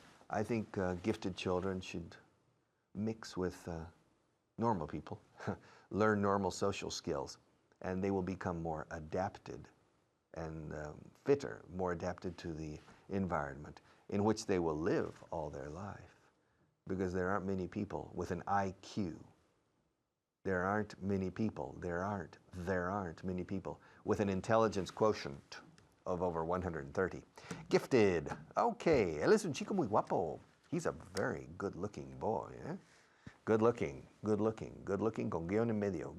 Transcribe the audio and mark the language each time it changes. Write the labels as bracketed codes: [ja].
[en] I think gifted children should mix with normal people, learn normal social skills, and they will become more adapted and fitter, more adapted to the environment in which they will live all their life. Because there aren't many people with an IQ. There aren't many people many people with an intelligence quotient of over 130. Gifted. [es] Okay, él es un chico muy guapo. [en] He's a very good-looking boy. Eh? [es] Good-looking con guión en medio.